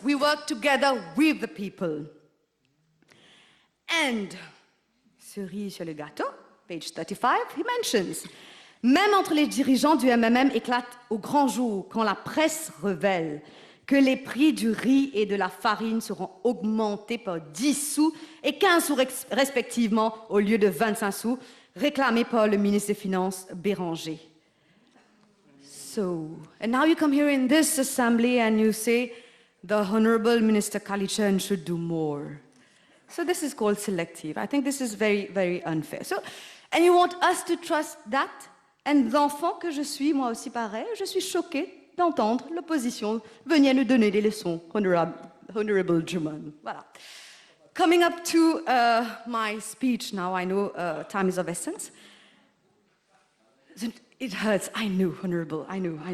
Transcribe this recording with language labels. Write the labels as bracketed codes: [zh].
[en] We work together with the people. [fr] And, cerise sur le gâteau, page 35, [en] he mentions, [fr] même entre les dirigeants du MMM éclate au grand jour quand la presse révèle que les prix du riz et de la farine seront augmentés par 10 sous et 15 sous respectivement au lieu de 25 sous, réclamés par le ministre des Finances Béranger. [en] So, and now you come here in this assembly and you say, the Honorable Minister Kalichan should do more. So this is called selective. I think this is very, very unfair. So, and you want us to trust that? [fr] And l'enfant que je suis, moi aussi pareil, je suis choquée d'entendre l'opposition venir nous donner des leçons, Honorable Luchmun. Voilà. [en] Coming up to my speech now, I know time is of essence. It hurts, I know, Honorable, I know.